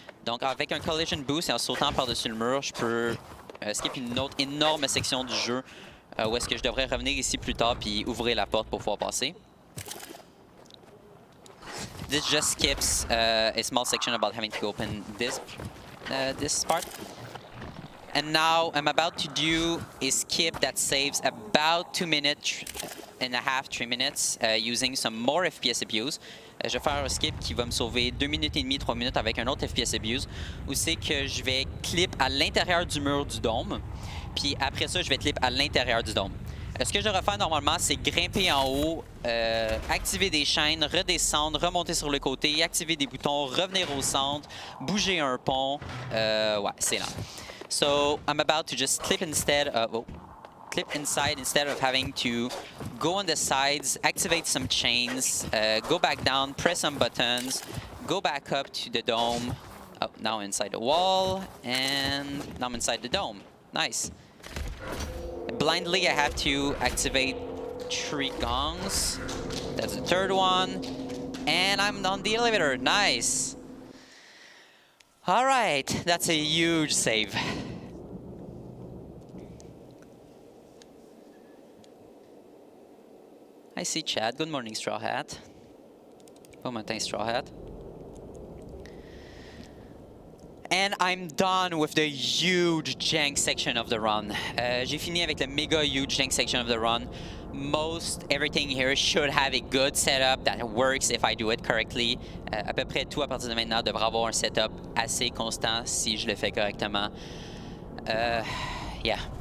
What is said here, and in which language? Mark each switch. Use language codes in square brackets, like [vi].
[fr] Donc avec un collision boost et en sautant par-dessus le mur, je peux skip une autre énorme section du jeu où est-ce que je devrais revenir ici plus tard puis ouvrir la porte pour pouvoir passer. [en] This just skips a small section about having to open this part. And now I'm about to do a skip that saves about 2 minutes and a half, 3 minutes using some more FPS abuse. [fr] Je vais faire un skip qui va me sauver 2 minutes et demie, 3 minutes avec un autre FPS abuse, où c'est que je vais clip à l'intérieur du mur du dôme, puis après ça, je vais clip à l'intérieur du dôme. Ce que je vais faire normalement, c'est grimper en haut, activer des chaînes, redescendre, remonter sur le côté, activer des boutons, revenir au centre, bouger un pont. Ouais, c'est lent. [en] So I'm about to just clip instead of... clip inside instead of having to go on the sides, activate some chains, go back down, press some buttons, go back up to the dome. Oh, now inside the wall, and now I'm inside the dome. Nice. Blindly, I have to activate 3 gongs. That's the third one. And I'm on the elevator. Nice. All right, that's a huge save. I see Chad. Good morning, Straw Hat. [fr] Bon matin, Straw Hat. [en] And I'm done with the huge jank section of the run. [fr] J'ai fini avec le méga [en] huge jank section of the run. Most everything here should have a good setup that works if I do it correctly. [fr] À peu près tout à partir de maintenant devrait avoir un setup assez constant si je le fais correctement. [en] Yeah.